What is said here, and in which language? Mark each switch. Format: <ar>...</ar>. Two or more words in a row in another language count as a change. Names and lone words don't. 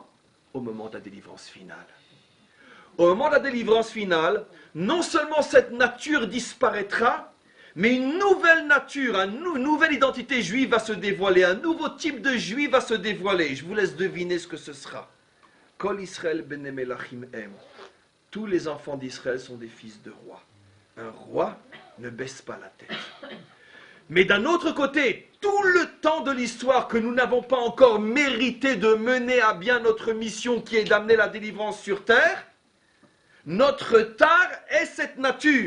<fr>Au moment de la délivrance finale. Au moment de la délivrance finale, non seulement cette nature disparaîtra, mais une nouvelle nature, une nouvelle identité juive va se dévoiler, un nouveau type de juif va se dévoiler. Je vous laisse deviner ce que ce sera.</fr> <he>כל ישראל בני מלכים הם.</he> <fr>Tous les enfants d'Israël sont des fils de rois. Un roi ne baisse pas la tête. Mais d'un autre côté, tout le temps de l'histoire que nous n'avons pas encore mérité de mener à bien notre mission qui est d'amener la délivrance sur terre, notre tare est cette nature.</fr>